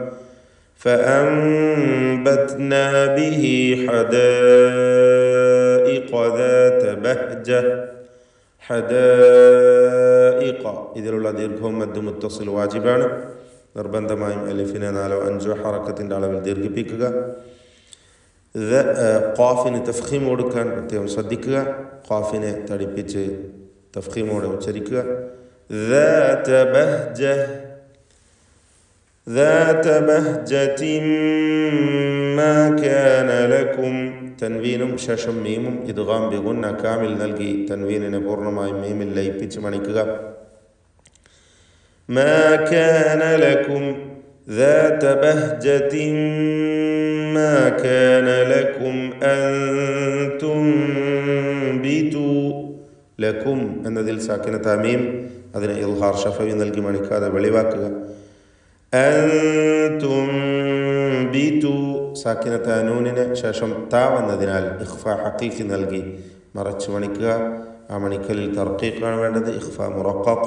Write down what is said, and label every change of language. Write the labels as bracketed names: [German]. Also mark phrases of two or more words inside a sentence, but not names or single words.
[Arabic] فأنبتنا به حدائق ذات بهجة, [Malayalam] ഹദായിഖ ഇതിലുള്ള ദീർഘവും [Arabic] مد متصل [Malayalam] വാജിബാണ്. നിർബന്ധമായും അലിഫിനെ 4-5 ഹറക്കത്തിൻ്റെ അളവിൽ ദീർഘിപ്പിക്കുക. ഖാഫിന് തഫ്ഖീം കൊടുക്കാൻ പ്രത്യേകം ശ്രദ്ധിക്കുക. ഖാഫിനെ തടിപ്പിച്ച് തഫ്ഖീമോടെ ഉച്ചരിക്കുക. [Arabic] ذات بهجة، ذات بهجة ما كان لكم, [Malayalam] തൻവീനും ശേഷം മീമും [Arabic] إدغام بغنة كامل [Malayalam] നൽകി തൻവീനിനെ പൂർണ്ണമായും മീമിൽ ലയിപ്പിച്ച് മണിക്കുക. [Arabic] ما كان لكم ذات بهجة ما كان لكم أن تنبتوا, [Malayalam] ലക്കും എന്നതിൽ സാക്കിനത മീം അതിനെ [Arabic] إظهار شفوي [Malayalam] നൽകി മണിക്കാതെ വെളിവാക്കുക. [Arabic] أنتم بتو, [Malayalam] സാക്കിനത നൂനിന് ശേഷം താ വന്നതിനാൽ [Arabic] إخفاء حقيقي [Malayalam] നൽകി മറച്ചു മണിക്കുക. ആ മണിക്കലിൽ തർഖീഖാണ് വേണ്ടത്, [Arabic] إخفاء مرقق.